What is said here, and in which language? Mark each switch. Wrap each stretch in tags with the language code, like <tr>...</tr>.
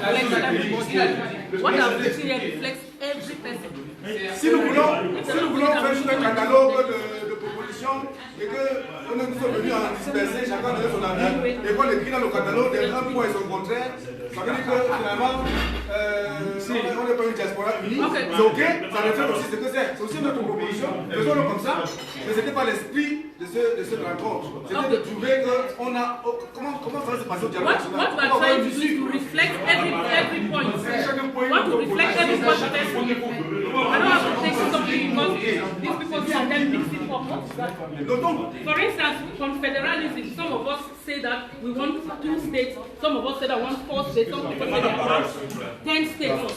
<en>what I've written here reflects every person.</en> <fr>Si nous voulons faire juste un catalogue de propositions et que nous sommes venus en disperser, chacun donne son avis, et qu'on écrit dans le catalogue des un point et son contraire, ça veut dire que finalement, on n'est pas une diaspora unie. C'est ok, ça reflète aussi ce que c'est. C'est aussi notre proposition, faisons-le comme ça, mais ce n'était pas l'esprit de cette rencontre. C'était de trouver qu'on a. Comment ça va se passer au dialogue national?</fr> <en>What we are trying to do is to reflect every point. Want to reflect every point. I don't have to take something because these people can then mix it up. For instance, on federalism, some of us say that we want 2 states, some of us say that we want 4 states, some people say that we want 10 states.</en>